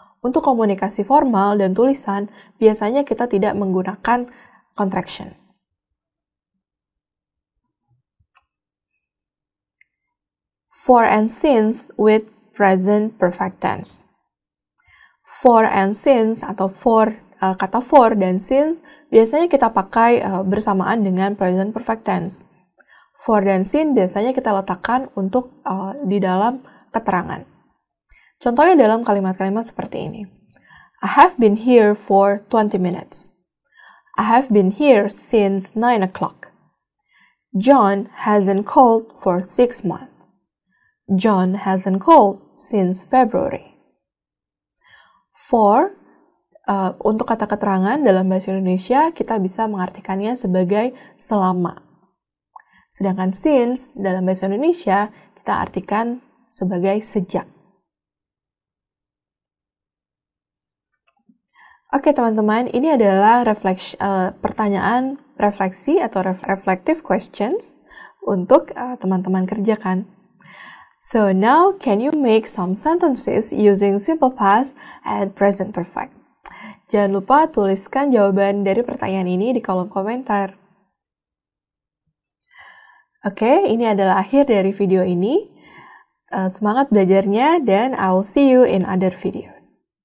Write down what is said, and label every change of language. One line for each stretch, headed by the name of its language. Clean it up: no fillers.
Indonesian: Untuk komunikasi formal dan tulisan, biasanya kita tidak menggunakan contraction.
English: For and since with present perfect tense.
Indonesian: For and since atau kata for dan since biasanya kita pakai bersamaan dengan present perfect tense. For dan since biasanya kita letakkan untuk di dalam keterangan. Contohnya dalam kalimat-kalimat seperti ini.
English: I have been here for 20 minutes. I have been here since 9 o'clock. John hasn't called for 6 months. John hasn't called since February.
Indonesian: For, untuk kata keterangan dalam bahasa Indonesia, kita bisa mengartikannya sebagai selama. Sedangkan since dalam bahasa Indonesia, kita artikan sebagai sejak. Oke teman-teman, ini adalah pertanyaan refleksi atau reflective questions untuk teman-teman kerjakan.
English: So now, can you make some sentences using simple past and present perfect?
Indonesian: Jangan lupa tuliskan jawaban dari pertanyaan ini di kolom komentar. Oke, ini adalah akhir dari video ini. Semangat belajarnya dan
English: I'll see you in other videos.